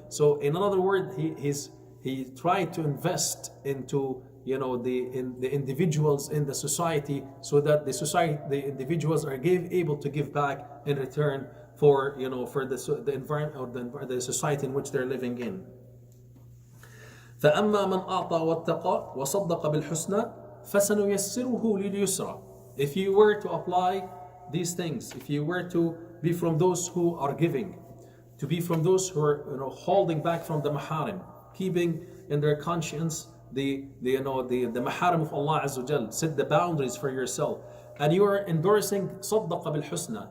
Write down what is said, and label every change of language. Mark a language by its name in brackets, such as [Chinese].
[English] So in another word, he tried to invest into the individuals in the society, so that the individuals are able to give back in return for the environment or the society in which they're living in. [Arabic] فأما من أعطى واتقى وصدق بالحسنى فسنيسره لليسرى. [English] If you were to apply these things, if you were to be from those who are giving, to be from those who are holding back from the maharim, keeping in their conscience the maharim of Allah Azza wa Jal, set the boundaries for yourself, and you are endorsing [Arabic] صدقه بالحسنى.